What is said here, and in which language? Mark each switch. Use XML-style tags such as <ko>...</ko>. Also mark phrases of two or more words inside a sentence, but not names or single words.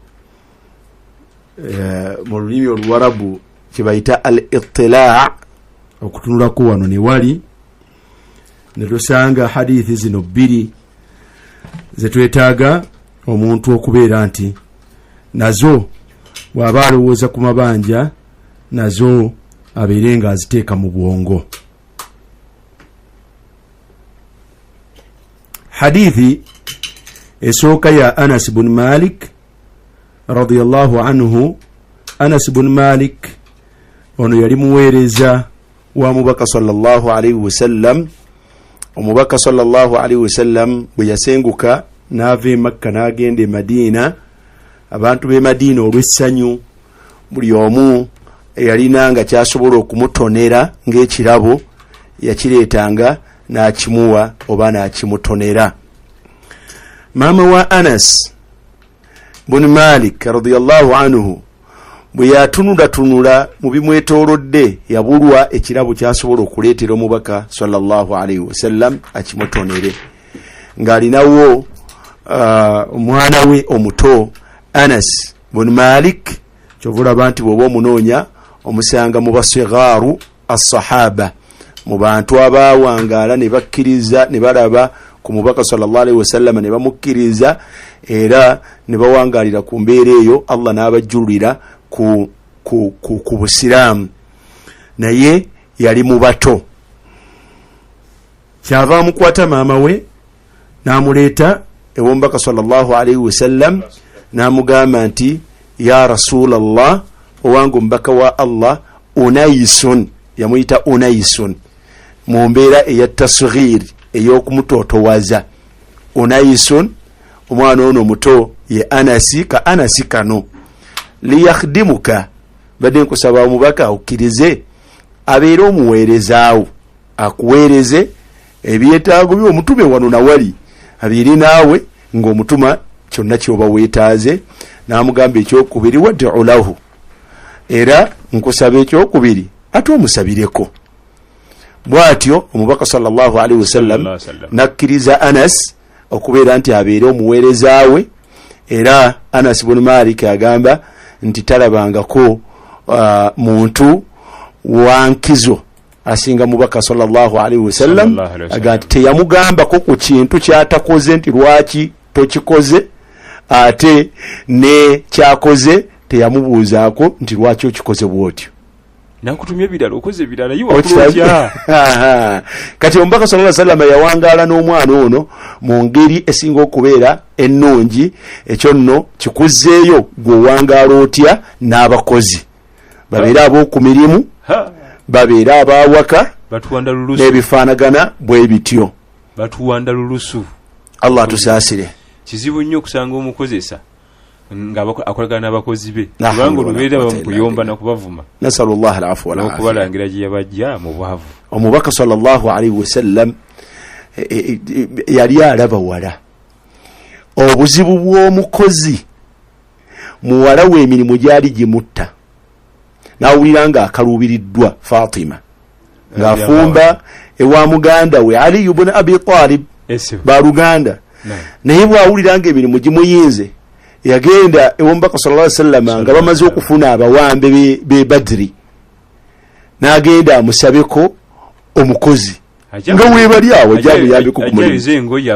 <lg>mu lulimi Oluwarabu kibayita al-ittila', okutunulako wano ne wali ne tusanga hadithi zino 2 ze twetaaga omuntu okubeera nti nazo bw'aba alowooza ku mabanja nazo abeere nga aziteeka mu bwongo. Hadithi esooka ya Anas ibn Malik</lg> <ar>رضي الله عنه.</ar> <lg>Anas ibn Malik ono yali muweereza wa mubaka</lg> <ar>صلى الله عليه وسلم.</ar> <lg>Omubaka</lg> <ar>صلى الله عليه وسلم</ar> <lg>bwe yasenguka n'ava e Makka n'agenda e Madiina, abantu b'e Madiina olw'essanyu buli omu eyalina nga kyasobola okumutonera ng'ekirabo yakireetanga n'akimuwa oba n'akimutonera. Maama wa Anas ibn Malik</lg> <ar>رضي الله عنه</ar> <lg>bwe yatunula mu bimwetoolodde yabulwa ekirabo kyasobola okuleetera omubaka</lg> <ar>صلى الله عليه وسلم</ar> <lg>akimutonere, ng'alinawo omwana we omuto Anas ibn Malik. Kyovulaba nti bw'oba omunoonya omusanga mu basigaaru as-sahaba, mu bantu abaawangaala ne bakkiriza ne balaba ku mubaka</lg> <ar>صلى الله عليه وسلم</ar> <lg>ne bamukkiriza era ne bawangaalira ku mbeera eyo, Allah n'abajjulira ku busiraamu. Naye yali mu bato. Kyava amukwata maama we n'amuleeta ew'omubaka</lg> <ar>صلى الله عليه وسلم</ar> <lg>n'amugamba nti</lg> <ar>يا رسول الله,</ar> <lg>owange omubaka wa Allah, Unaisun, yamuyita Unaisun mu mbeera eya tasghir ey'okumutotowaza. Unaisun, omwana ono muto ye Anasi, ka Anasi kano. Liyakhdimuka, badde nkusaba omubaka okkirize abeere omuweerezaawo, akuweereze ebyetaago by'omutume wano nawali, abeere naawe ng'omutuma kyonna kyoba weetaaze. N'amugamba ekyokubiri</lg> <ar>وادع له,</ar> <lg>era nkusaba ekyokubiri ate omusabireko. Bw'atyo omubaka</lg> <ar>صلى الله عليه وسلم</ar> <lg>nakkiriza Anas okubeera nti abeere omuweerezaawe, era Anas ibn Malik agamba nti talabangako muntu wankizo asinga mubaka</lg> <ar>صلى الله عليه وسلم,</ar> <lg>aga nti teyamugambako ku kintu kyatakoze nti lwaki tokikoze, ate ne kyakoze teyamubuuzaako nti lwaki okikoze bwotyo. Nakutumye ebirala okoze ebirala yiwa. Kati omubaka</lg> <ar>صلى الله عليه وسلم</ar> <lg>yawangaala n'omwana ono mu ngeri esinga okubeera ennungi. Ekyo nno kikuzzeeyo gwe owangaala otya n'abakozi, babeere ab'oku mirimu, babeere abawaka, n'ebifaanagana bwe bityo. Batuwanda lulusu. Allah tusaasire. Kizibu nnyo okusanga omukozesa nga akolagana n'abakozi be, kubanga olubeera bamukuyomba nakubavuma.</lg> <ar>نسأل الله العفو والعافية.</ar> <lg>Okubalangira gye yabajja mu bwavu. Omubaka</lg> <ar>صلى الله عليه وسلم</ar> <lg>yali alaba wala obuzibu bw'omukozi muwala w'emirimu gyali gimutta, n'awulira nga akaluubiriddwa Fatima ng'afumba ewa muganda we Ali ibn Abi Talib baluganda, naye bw'awulira nga emirimu gimuyinze yagenda ew'omubaka</lg> <ar>صلى الله عليه وسلم</ar> <lg>nga bamaze okufuna abawambe be Badri, n'agenda amusabeko omukozi nga weebali awo gyamuyambeko ku mulimu.</lg>